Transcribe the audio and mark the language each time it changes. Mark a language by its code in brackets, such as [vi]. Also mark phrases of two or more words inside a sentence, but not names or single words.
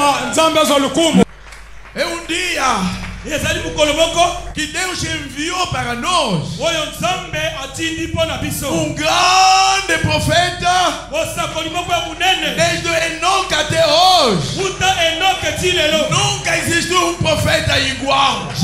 [ln] Top telema Nzambe azolukumu. [pt] E dia que Deus enviou para nós um grande profeta desde Enoque até hoje. Nunca existiu um profeta igual.